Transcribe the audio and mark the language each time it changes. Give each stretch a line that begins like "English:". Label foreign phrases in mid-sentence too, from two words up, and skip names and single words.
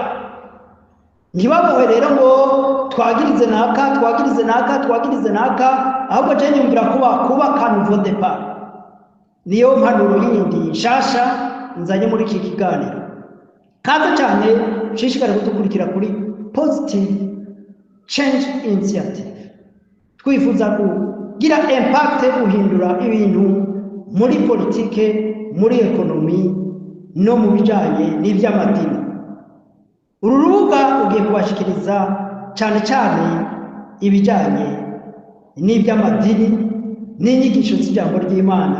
Rundi: Ntibabohe rero ngo twagirize naka, ahubwo je nyumvira kubaka
French: nouveau départ.
Rundi: Niyo mpanuro yindi nshasha nzanye muri iki kiganiro. Kaza cyane shishikara kudukurikira kuri Positive Change Initiative. Twifuza kugira impact, guhindura ibintu muri politike, muri ekonomi, no mu bijanye n'iby'amadini. Uru rubuga ugiye kubashikiriza cyane cyane ibijanye n'iby'amadini n'inyigisho z'ijambo ry'Imana.